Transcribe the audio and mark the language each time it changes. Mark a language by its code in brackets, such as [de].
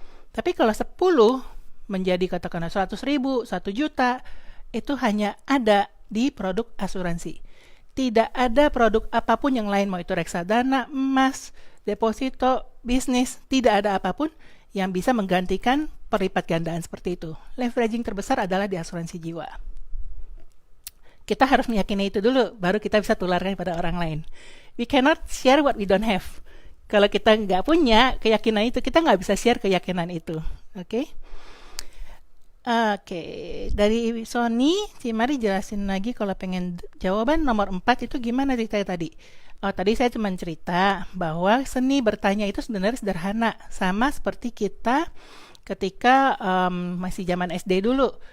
[id] Tapi kalau 10 menjadi katakanlah 100.000, 1 juta, itu hanya ada di produk asuransi. Tidak ada produk apapun yang lain, mau itu reksadana, emas, deposito, bisnis, tidak ada apapun yang bisa menggantikan perlipat gandaan seperti itu. Leveraging terbesar adalah di asuransi jiwa. Kita harus meyakini itu dulu, baru kita bisa tularkan kepada orang lain. [en] We cannot share what we don't have. [id] Kalau kita nggak punya keyakinan itu, kita nggak bisa share keyakinan itu. Oke? Oke, dari Sony, mari jelasin lagi kalau pengen jawaban nomor 4 itu gimana ceritanya tadi. Oh, tadi saya cuma cerita bahwa seni bertanya itu sebenarnya sederhana, sama seperti kita ketika masih zaman SD dulu.